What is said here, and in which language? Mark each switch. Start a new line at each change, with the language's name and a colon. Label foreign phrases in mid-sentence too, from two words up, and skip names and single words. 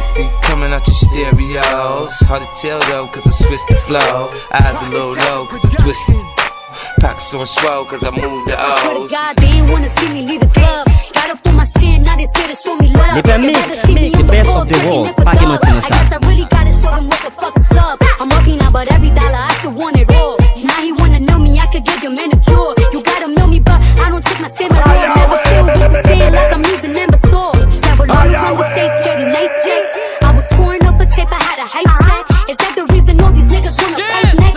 English: 50 coming out your stereos. Hard to tell though, cause I switched the flow. Eyes a little low, cause I twisted. Pockets on swell, cause I moved the O's. God, they ain't wanna see me leave the club. Got up on my shit, now they scared to show me love. Lepè mix, the best of the world.
Haitian Creole: Pa gen manti nan sa.
English: I guess I really gotta show them what the fuck is up. I'm working out, but every dollar I still want it all. Now he wanna know me, I could give him manicure. You gotta know me, but I don't check my stamina. I never feel what you're saying like I'm using imbecile. Travel all around the states, getting nice checks. I was touring up a tape, I had a hype set. Is that the reason all these niggas wanna fight next?